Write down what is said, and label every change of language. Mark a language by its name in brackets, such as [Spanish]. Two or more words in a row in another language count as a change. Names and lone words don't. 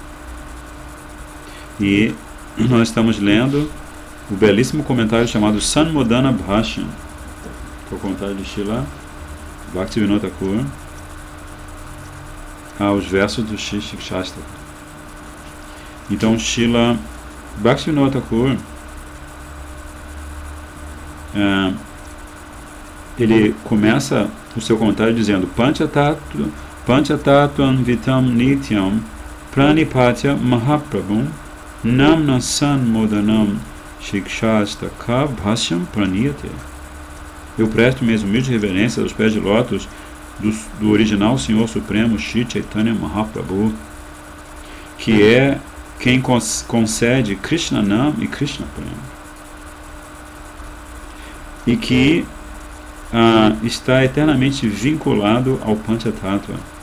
[Portuguese] E nós estamos lendo o belíssimo comentário chamado Sanmodana Bhashyan, que é o comentário de Srila Bhaktivinoda Thakur aos versos do Shri Shikshastaka. Então Srila Bhaktivinoda Thakur ele começa o seu comentário dizendo [Sanskrit] पञ्चतत्त्वं वितं नित्यं प्रणिपत्य महाप्रभुम् नाम्ना सम्मोदनं शिक्षाष्टक भाष्यं प्रणीयते. [Portuguese] Eu presto minhas humildes reverências aos pés de lótus do original Senhor Supremo Shri Chaitanya Mahaprabhu, que é quem concede Krishnanam e Krishna Prema, e que está eternamente vinculado ao Panchatattva.